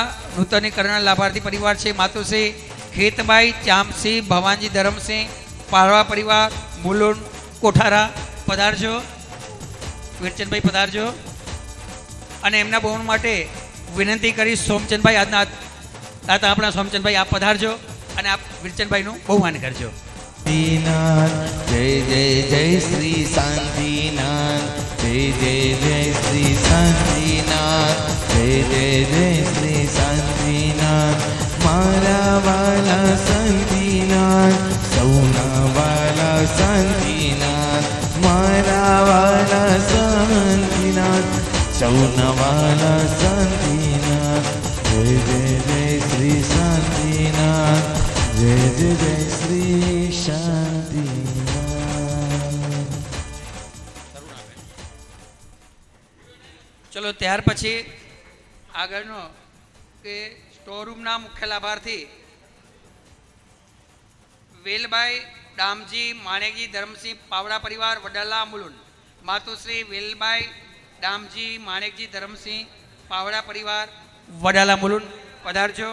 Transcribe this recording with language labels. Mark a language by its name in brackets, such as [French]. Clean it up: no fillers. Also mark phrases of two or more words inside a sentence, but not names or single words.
[Gujarati] નૂતનીકરણના લાભાર્થી પરિવાર છે માતુશ્રી ખેતબાઈ ચામસિંહ ભવાનજી ધરમસિંહ પાળવા પરિવાર મુલુન કોઠારા પધારજો. વીરચંદભાઈ પધારજો અને એમના બહુ માટે વિનંતી કરી સોમચંદભાઈ આજના દાતા આપણા સોમચંદભાઈ આપ પધારજો અને આપ વીરચંદભાઈનું બહુમાન કરજો. [Hindi] जय जय जय श्री शांतिनाथ जय जय जय श्री शांतिनाथ जय जय जय श्री शांतिनाथ [Gujarati] મારા વાલા [Hindi] शांतिनाथ [Gujarati] સૌના વાલા [Hindi] शांतिनाथ [Gujarati] મારા વાલા [Hindi] शांतिनाथ [Gujarati] સૌના વાલા [Hindi] शांतिनाथ जय जय जय श्री शांतिनाथ जय जय जय श्री शांतिनाथ. [Gujarati] ચલો ત્યાર પછી આગળનો કે સ્ટોર રૂમના મુખ્ય લાભાર્થી વેલભાઈ દામજી માણેકજી ધરમસિંહ પાવડા પરિવાર વડાલા મુલુન. માતુશ્રી વેલભાઈ દામજી માણેકજી ધરમસિંહ પાવડા પરિવાર વડાલા મુલુન પધારજો.